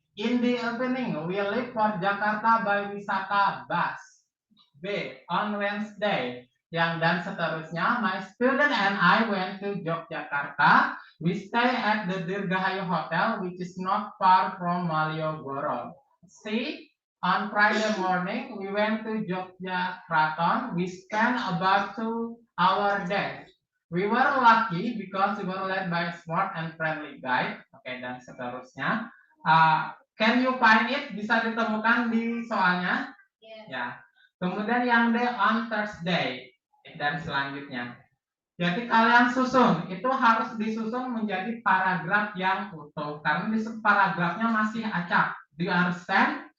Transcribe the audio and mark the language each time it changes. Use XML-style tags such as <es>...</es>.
<en>In the evening, we leave for Jakarta by wisata bus. B. On Wednesday,</en> <id>yang dan seterusnya.</id> <en>My student and I went to Yogyakarta. We stay at the Dirgahayu Hotel, which is not far from Malioboro. C. On Friday morning, we went to Yogyakarta. We spent about 2 hours there. We were lucky because we were led by a smart and friendly guide.</en> <id>Oke, dan seterusnya.</id> <en>Can you find it?</en> <id>Bisa ditemukan di soalnya? Ya. Kemudian yang D,</id> <en>on Thursday.</en> <id>Dan selanjutnya. Jadi kalian susun. Itu harus disusun menjadi paragraf yang utuh. Karena di paragrafnya masih acak.</id> <en>Do you understand?</en>